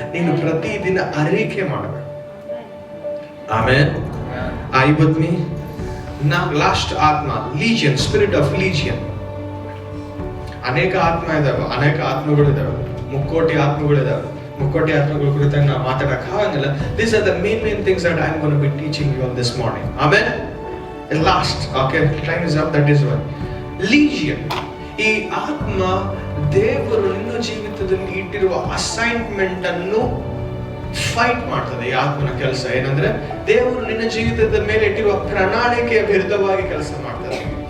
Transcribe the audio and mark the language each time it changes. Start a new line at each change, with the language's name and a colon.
Kannada: ನೀನು ಪ್ರತಿದಿನ ಅರಿಕೆ ಮಾಡಬೇಕು. ಆಮೇಲೆ ಐವತ್ಮಿ ಲಾಸ್ಟ್ ಆತ್ಮ ಲೀಜಿಯನ್,
English: Spirit of legion.
Kannada: ಅನೇಕ ಆತ್ಮ ಇದಾವೆ, ಅನೇಕ ಆತ್ಮಗಳು ಇದಾವೆ, ಮುಕ್ಕೋಟಿ ಆತ್ಮಗಳು ಇದಾವೆ. ಮುಕ್ಕೋಟಿ ಆತ್ಮಗಳ ಕುರಿತಾಗಿ ನಾವು ಮಾತಾಡಕ್ ಆಗಂಗಿಲ್ಲ.
English: These are the main things that I'm going to be teaching you on this morning. Amen. And last, okay, time is up. That is one. Legion.
Kannada: ಈ ಆತ್ಮ ದೇವರು ನಿನ್ನ ಜೀವಿತದಲ್ಲಿ ಇಟ್ಟಿರುವ ಅಸೈನ್ಮೆಂಟ್ ಅನ್ನು ಫೈಟ್ ಮಾಡ್ತದೆ. ಈ ಆತ್ಮನ ಕೆಲಸ ಏನಂದ್ರೆ ದೇವರು ನಿನ್ನ ಜೀವಿತದ ಮೇಲೆ ಇಟ್ಟಿರುವ ಪ್ರಣಾಳಿಕೆಯ ವಿರುದ್ಧವಾಗಿ ಕೆಲಸ ಮಾಡ್ತದೆ.